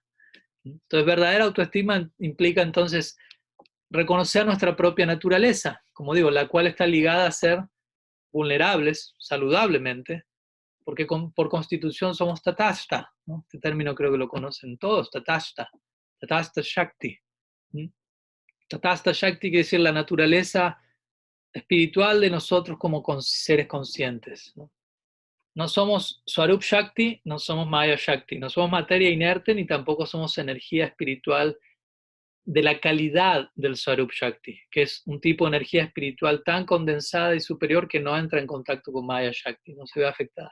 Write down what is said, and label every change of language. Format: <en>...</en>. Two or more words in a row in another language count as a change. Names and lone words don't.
<es>Entonces, verdadera autoestima implica entonces reconocer nuestra propia naturaleza, como digo, la cual está ligada a ser vulnerables saludablemente, porque por constitución somos tatashta, ¿no? Este término creo que lo conocen todos,</es> <sa>tatashta, tatashta shakti. Tatashta shakti</sa> <es>quiere decir la naturaleza espiritual de nosotros como seres conscientes, ¿no? No somos</es> <sa>Swarup Shakti,</sa> <es>no somos</es> <sa>Maya Shakti,</sa> <es>no somos materia inerte ni tampoco somos energía espiritual de la calidad del</es> <sa>Swarup Shakti,</sa> <es>que es un tipo de energía espiritual tan condensada y superior que no entra en contacto con</es> <sa>Maya Shakti,</sa> <es>no se ve afectada.</es>